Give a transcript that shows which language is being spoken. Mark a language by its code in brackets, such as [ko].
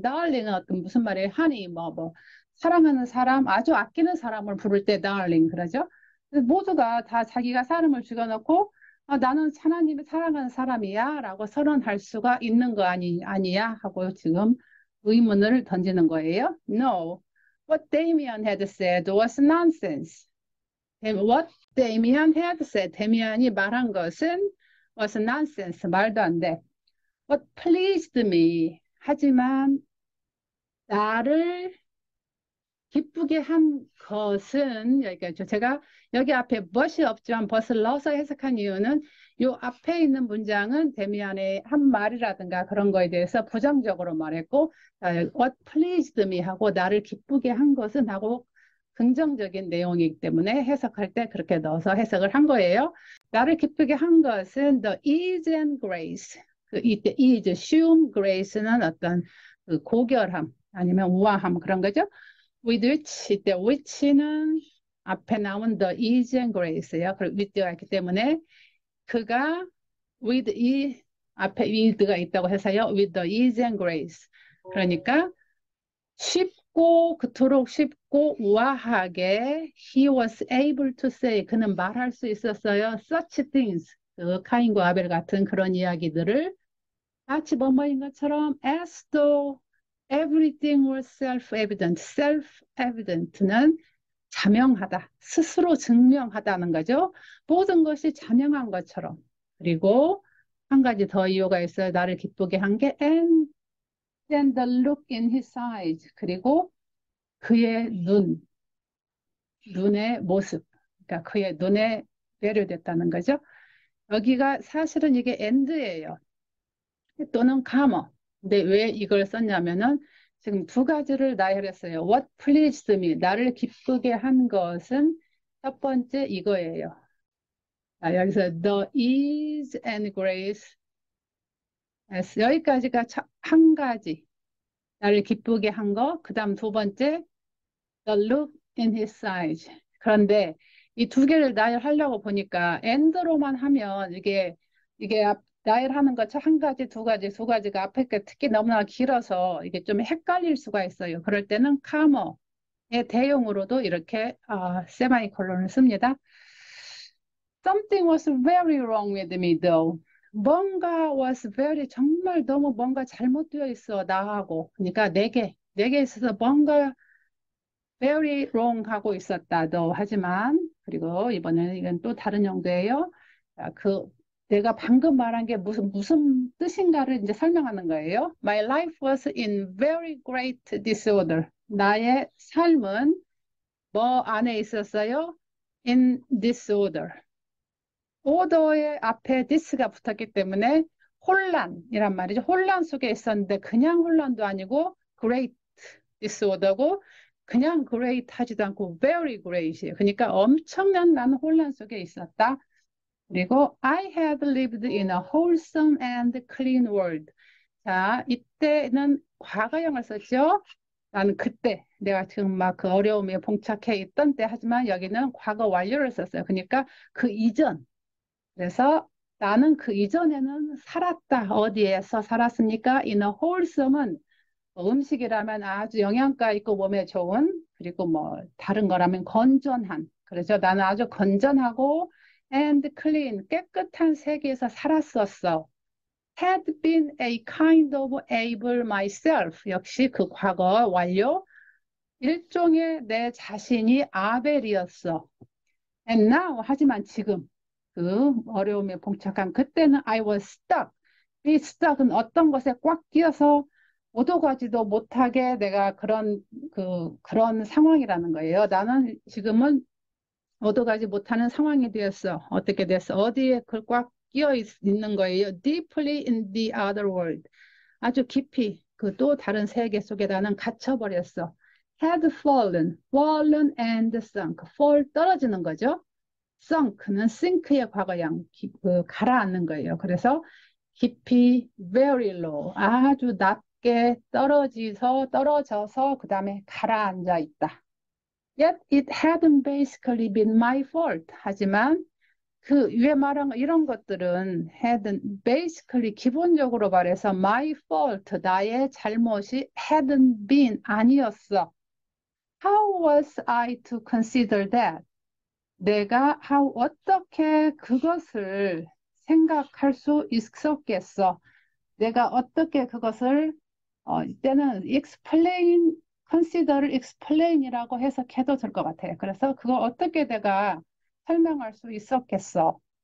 [ko] darling은 어떤 무슨 말이에요? honey, 사랑하는 사람, 아주 아끼는 사람을 부를 때 darling 그러죠. 모두가 다 자기가 사람을 죽여놓고 나는 하나님이 사랑하는 사람이야 라고 선언할 수가 있는 거 아니야 하고 지금 의문을 던지는 거예요. [en] No, what Damien had said was nonsense. What Damien had said, [ko] 데미안이 말한 것은 [en] was nonsense, [ko] 말도 안 돼. [en] What pleased me, [ko] 하지만 나를 기쁘게 한 것은 여기까지. 제가 여기 앞에 but이 없지만 but을 넣어서 해석한 이유는 요 앞에 있는 문장은 데미안의 한 말이라든가 그런 거에 대해서 부정적으로 말했고 [en] what pleased me [ko] 하고 나를 기쁘게 한 것은 하고 긍정적인 내용이기 때문에 해석할 때 그렇게 넣어서 해석을 한 거예요. 나를 기쁘게 한 것은 [en] the ease and grace. [ko] 이때 ease, 쉬움, grace는 어떤 그 고결함 아니면 우아함 그런 거죠. [en] with which, [ko] 이때 which는 앞에 나온 [en] the ease and grace [ko] 예요. 그리고 with가 있기 때문에 그가 with 이 앞에 with가 있다고 해서요. [en] with the ease and grace. [ko] 그러니까 쉽고 그토록 쉽고 우아하게 [en] he was able to say [ko] 그는 말할 수 있었어요. [en] such things [ko] 그 카인과 아벨 같은 그런 이야기들을 마치 뭐뭐인 것처럼 [en] as though Everything was self-evident. [ko] self-evident는 자명하다, 스스로 증명하다는 거죠. 모든 것이 자명한 것처럼. 그리고 한 가지 더 이유가 있어요. 나를 기쁘게 한 게 [en] and then the look in his eyes. [ko] 그리고 그의 눈의 모습. 그러니까 그의 눈에 매료됐다는 거죠. 여기가 사실은 이게 and예요. 또는 comma. 근데 왜 이걸 썼냐면은 지금 두 가지를 나열했어요. [en] What pleased me. [ko] 나를 기쁘게 한 것은 첫 번째 이거예요. 여기서 [en] the ease and grace. [ko] 여기까지가 한 가지. 나를 기쁘게 한 거. 그 다음 두 번째 [en] the look in his eyes. [ko] 그런데 이 두 개를 나열하려고 보니까 and로만 하면 이게 나열하는 것 한 가지, 두 가지, 두 가지가 앞에 게 특히 너무나 길어서 이게 좀 헷갈릴 수가 있어요. 그럴 때는 comma의 대용으로도 이렇게 세마이콜론을 씁니다. [en] Something was very wrong with me though. [ko] 뭔가 [en] was very [ko] 정말 너무 뭔가 잘못되어 있어 나하고. 그러니까 내게 있어서 뭔가 [en] very wrong [ko] 하고 있었다. 너 하지만 그리고 이번에는 이건 또 다른 용도예요. 내가 방금 말한 게 무슨 뜻인가를 이제 설명하는 거예요. [en] My life was in very great disorder. [ko] 나의 삶은 뭐 안에 있었어요? [en] In disorder. [ko] order의 앞에 this가 붙었기 때문에 혼란이란 말이죠. 혼란 속에 있었는데 그냥 혼란도 아니고 [en] great disorder [ko] 고 그냥 great 하지도 않고 [en] very great [ko] 이에요. 그러니까 엄청난 나는 혼란 속에 있었다. 그리고 [en] I had lived in a wholesome and clean world. [ko] 자, 이때는 과거형을 썼죠. 나는 그때 내가 지금 막 그 어려움에 봉착해 있던 때 하지만 여기는 과거 완료를 썼어요. 그러니까 그 이전. 그래서 나는 그 이전에는 살았다. 어디에서 살았습니까? [en] In a wholesome [ko] 은 음식이라면 아주 영양가 있고 몸에 좋은 그리고 뭐 다른 거라면 건전한 그렇죠. 나는 아주 건전하고 [en] and clean [ko] 깨끗한 세계에서 살았었어. [en] had been a kind of able myself [ko] 역시 그 과거 완료 일종의 내 자신이 아벨이었어. [en] And now [ko] 하지만 지금 그 어려움에 봉착한 그때는 [en] I was stuck. [ko] 이 stuck은 어떤 것에 꽉 끼어서 오도 가지도 못하게 내가 그런 상황이라는 거예요. 나는 지금은 오도 가지 못하는 상황이 되었어. 어떻게 됐어? 어디에 꽉 끼어 있는 거예요? [en] Deeply in the other world. [ko] 아주 깊이 그 또 다른 세계 속에 나는 갇혀버렸어. [en] Had fallen and sunk. [ko] fall 떨어지는 거죠. sunk는 sink의 과거형 가라앉는 거예요. 그래서 깊이 [en] very low [ko] 아주 낮게 떨어져서 그 다음에 가라앉아 있다. [en] Yet it hadn't basically been my fault. [ko] 하지만 그 위에 말한 이런 것들은 [en] hadn't basically [ko] 기본적으로 말해서 [en] my fault [ko] 나의 잘못이 [en] hadn't been [ko] 아니었어. [en] How was I to consider that? [ko] 내가 어떻게 그것을 생각할 수 있었겠어? 내가 어떻게 그것을 이때는 explain, consider explain이라고 해석해도 될 것 같아요. 그래서 그걸 어떻게 내가 설명할 수 있었겠어?